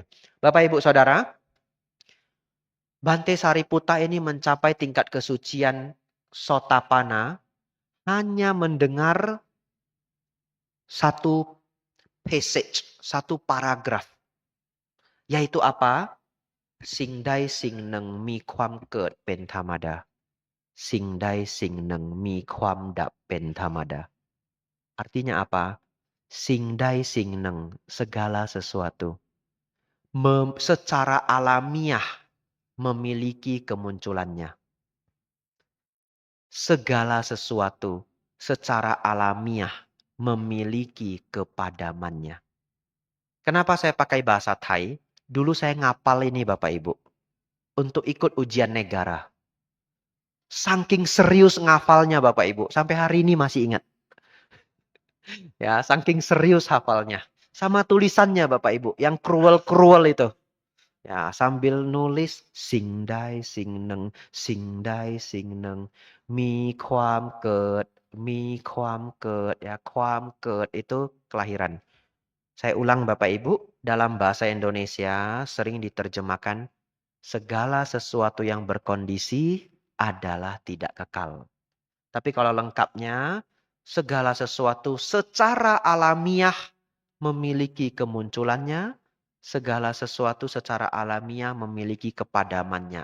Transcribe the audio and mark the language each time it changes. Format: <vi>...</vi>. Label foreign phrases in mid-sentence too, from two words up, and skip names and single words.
<id>Bapak Ibu Saudara, Bante Sariputta ini mencapai tingkat kesucian Sotapanna hanya mendengar satu passage, satu paragraf. Yaitu apa?</id> <th>สิ่งใดสิ่งหนึ่งมีความเกิดเป็นธรรมดา สิ่งใดสิ่งหนึ่งมีความดับเป็นธรรมดา</th> <id>Artinya apa?</id> <th>สิ่งใดสิ่งหนึ่ง</th> <id>segala sesuatu secara alamiah memiliki kemunculannya. Segala sesuatu secara alamiah memiliki kepadamannya. Kenapa saya pakai bahasa Thai? Dulu saya ngapal ini Bapak Ibu. Untuk ikut ujian negara. Saking serius ngafalnya Bapak Ibu. Sampai hari ini masih ingat. Ya, saking serius hafalnya. Sama tulisannya Bapak Ibu. Yang cruel-cruel itu. Ya, sambil nulis</id> <th>สิ่งใดสิ่งหนึ่ง สิ่งใดสิ่งหนึ่ง มีความเกิด มีความเกิด</th> <id>ya, ความเกิด itu kelahiran. Saya ulang Bapak Ibu, dalam bahasa Indonesia sering diterjemahkan segala sesuatu yang berkondisi adalah tidak kekal. Tapi kalau lengkapnya, segala sesuatu secara alamiah memiliki kemunculannya, segala sesuatu secara alamiah memiliki kepadamannya.</id>